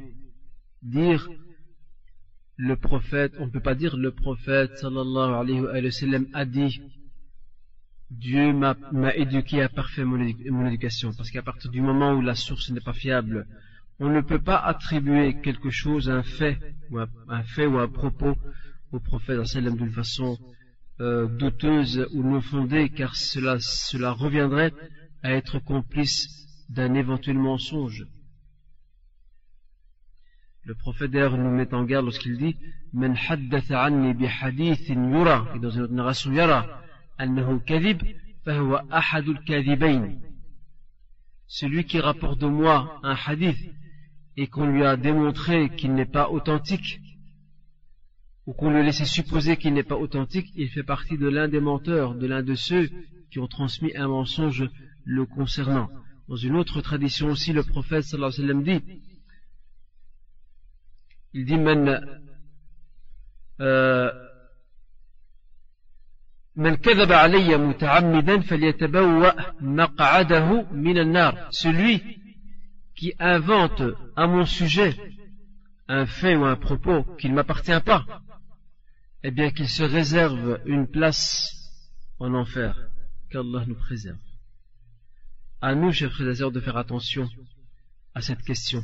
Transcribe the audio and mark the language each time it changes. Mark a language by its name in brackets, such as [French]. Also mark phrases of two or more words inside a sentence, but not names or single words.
[French] Dire le prophète, on ne peut pas dire le prophète [Arabic] صلى الله عليه وسلم [French] a dit Dieu m'a éduqué à parfait mon éducation, parce qu'à partir du moment où la source n'est pas fiable, on ne peut pas attribuer quelque chose, un fait ou un propos au prophète sallam d'une façon douteuse ou non fondée, car cela reviendrait à être complice d'un éventuel mensonge. Le prophète d'ailleurs nous met en garde lorsqu'il dit [Arabic] من حدث عني بحديث يرى, [French] et dans une autre narration [Arabic] يرى أنه كذب فهو أحد الكاذبين. [French] Celui qui rapporte de moi un hadith et qu'on lui a démontré qu'il n'est pas authentique, ou qu'on lui a laissé supposer qu'il n'est pas authentique, il fait partie de l'un des menteurs, de l'un de ceux qui ont transmis un mensonge le concernant. Dans une autre tradition aussi, le prophète [Arabic] صلى الله عليه وسلم [French] dit, il dit [Arabic] من كذب علي متعمدا فليتبوأ مقعده من النار. [French] Celui qui invente à mon sujet un fait ou un propos qui ne m'appartient pas, eh bien qu'il se réserve une place en enfer, qu'Allah nous préserve. À nous, chers frères et sœurs, de faire attention à cette question.